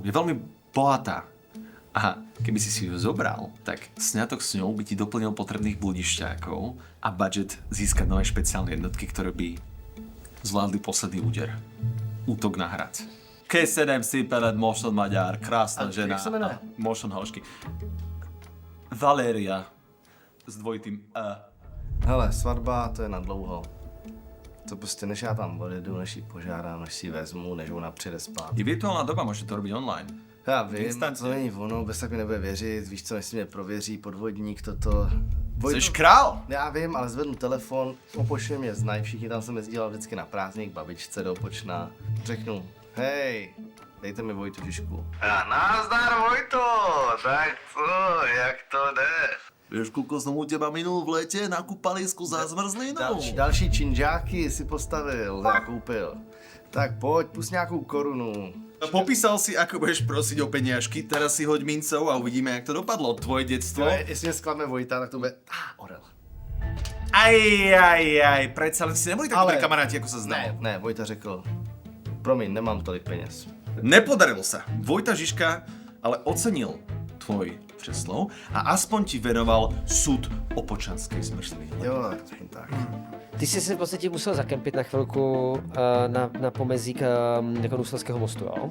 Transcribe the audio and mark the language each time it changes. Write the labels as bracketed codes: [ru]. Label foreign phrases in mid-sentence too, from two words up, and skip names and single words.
[sk] Je veľmi bohatá. A keby si ju zobral, tak sňatok s ňou by ti doplnil potrebných bludišťákov a budget získať nové špeciálne jednotky, ktoré by zvládli posledný úder. Útok na hrad. Kesedem si peled Mošon Maďar, krásna A žena. [cs] jak se jmenuje? Mošon Halšky. Valéria. S dvojitým Hele, svatba, to je na dlouho. To prostě než já tam odjedu, než ji požádám, než si ji vezmu, než ona přijde spát. [sk] Je virtuálna doba, môžete to robiť online. [cs] Já vím, Instantně. to není ono, bez tak mi nebude věřit, víš co, než si mě prověří, podvodník, toto. Jsi král! Já vím, ale zvednu telefon, Opočně mě znají, všichni tam jsem jezdíval vždycky na prázdník, babičce do Opočna. Řeknu, hej, dejte mi Vojtu Žižku. A nazdar Vojto, tak co, jak to jde? [sk] Vieš, koľko som u teba minul v lete na kúpalisku za zmrzlinou? [cs] Další činžáky si postavil, já koupil. Tak pojď, pust nějakou korunu. [sk] Popísal si, ako budeš prosiť o peniažky, teraz si hoď mincov a uvidíme, jak to dopadlo. Tvoje detstvo. [cs] Jestli mě zklame Vojta, tak to bude... Orel. [sk] Aj, predsa len si neboli takí dobrí kamaráti, ako sa zdalo. [cs] Ne, Vojta řekl, promiň, nemám tolik peněz. [sk] Nepodarilo sa. Vojta Žižka ale ocenil tvoj přeslov a aspoň ti venoval súd opočanskej zmrzliny. [cs] Jo, aspoň tak. Ty jsi se v podstatě musel zakempit na chvilku na pomezí Konusovského mostu, jo?